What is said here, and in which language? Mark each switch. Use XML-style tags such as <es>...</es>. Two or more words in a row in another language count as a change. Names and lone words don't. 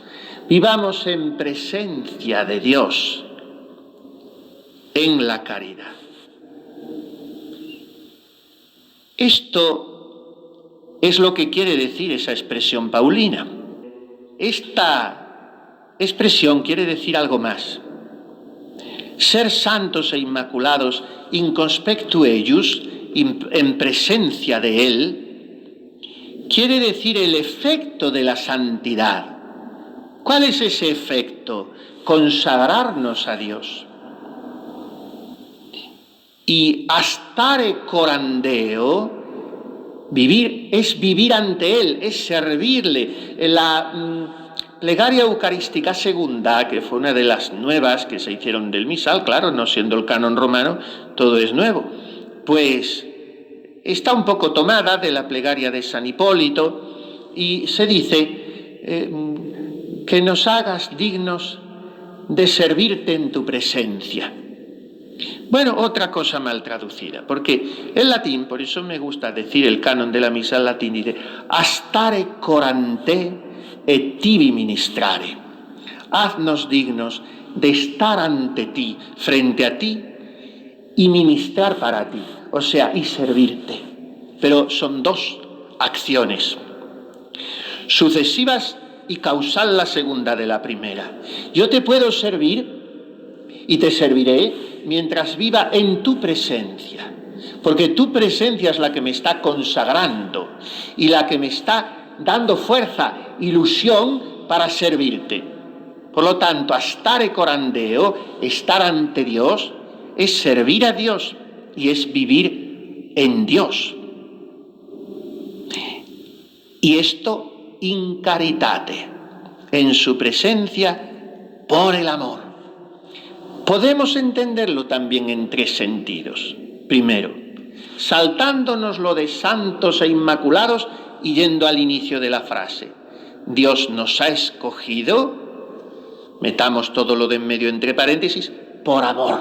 <es>Vivamos en presencia de Dios, en la caridad. Esto es lo que quiere decir esa expresión paulina. Esta expresión quiere decir algo más. Ser santos e inmaculados</es> <la>in conspectu eius,</la> <es>en presencia de Él, quiere decir el efecto de la santidad. ¿Cuál es ese efecto? Consagrarnos a Dios.</es> <la>Y astare corandeo,</la> <es>vivir es vivir ante Él, es servirle. La plegaria eucarística segunda, que fue una de las nuevas que se hicieron del misal, claro, no siendo el canon romano, todo es nuevo, pues está un poco tomada de la plegaria de San Hipólito y se dice que nos hagas dignos de servirte en tu presencia. Bueno, otra cosa mal traducida, porque el latín, por eso me gusta decir el canon de la misa en latín, dice</es> <la>astare corante et tibi ministrare.</la> <es>Haznos dignos de estar ante ti, frente a ti, y ministrar para ti, o sea, y servirte. Pero son dos acciones sucesivas y causal la segunda de la primera. Yo te puedo servir y te serviré mientras viva en tu presencia, porque tu presencia es la que me está consagrando y la que me está dando fuerza, ilusión para servirte. Por lo tanto,</es> <la>astare corandeo,</la> <es>estar ante Dios, es servir a Dios y es vivir en Dios. Y esto</es> <la>in caritate,</la> <es>en su presencia por el amor. Podemos entenderlo también en tres sentidos. Primero, saltándonos lo de santos e inmaculados y yendo al inicio de la frase. Dios nos ha escogido, metamos todo lo de en medio entre paréntesis, por amor.</es>